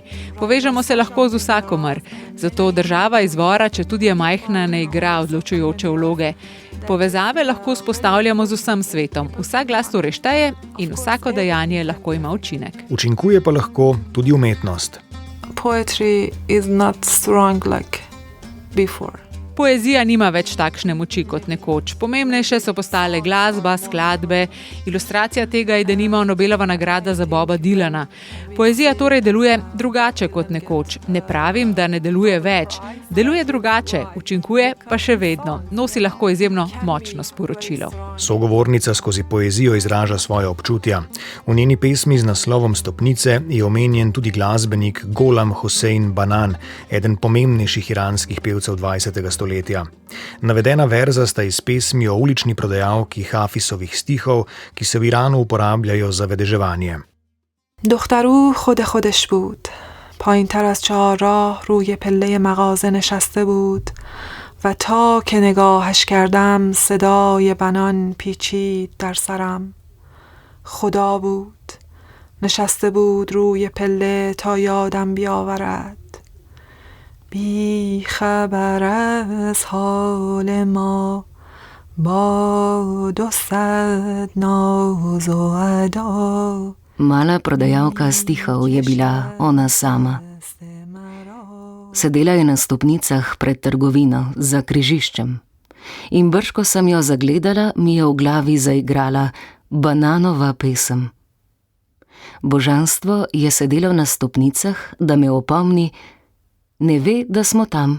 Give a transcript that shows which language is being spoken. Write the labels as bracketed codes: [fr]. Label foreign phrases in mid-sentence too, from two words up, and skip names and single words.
[sl] Povežemo se lahko z vsakomer. Zato država izvora, če tudi je majhna, ne igra odločujoče vloge. Povezave lahko vzpostavljamo z vsem svetom. Vsak glas torej šteje in vsako dejanje lahko ima učinek. Učinkuje pa lahko tudi umetnost. [en] Poetry is not strong like before. [sl] Poezija nima več takšne moči kot nekoč. Pomembnejše so postale glasba, skladbe. Ilustracija tega je denimo Nobelova nagrada za Boba Dylana. Poezija torej deluje drugače kot nekoč. Ne pravim, da ne deluje več. Deluje drugače, učinkuje pa še vedno. Nosi lahko izjemno močno sporočilo. Sogovornica skozi poezijo izraža svoje občutja. V njeni pesmi z naslovom Stopnice je omenjen tudi glasbenik Gholam Hossein Banan, eden pomembnejših iranskih pevcev 20. stoletja. Navedena verza sta iz pesmi o ulični prodajalki Hafisovih stihov, ki se v Iranu uporabljajo za vedeževanje. [fa] دخترو خود خودش بود پایین تر از 4 راه روی پله مغازه نشسته بود و تا که نگاهش کردم صدای بنان پیچید در سرم خدا بود نشسته بود روی پله تا یادم بیاورد بی خبر از حال ما با 200 ناز و ادا. [sl] Mala prodajalka stihov je bila ona sama. Sedela je na stopnicah pred trgovino za križiščem in brž ko sem jo zagledala, mi je v glavi zaigrala Bananova pesem. Božanstvo je sedelo na stopnicah, da me opomni, ne ve, da smo tam.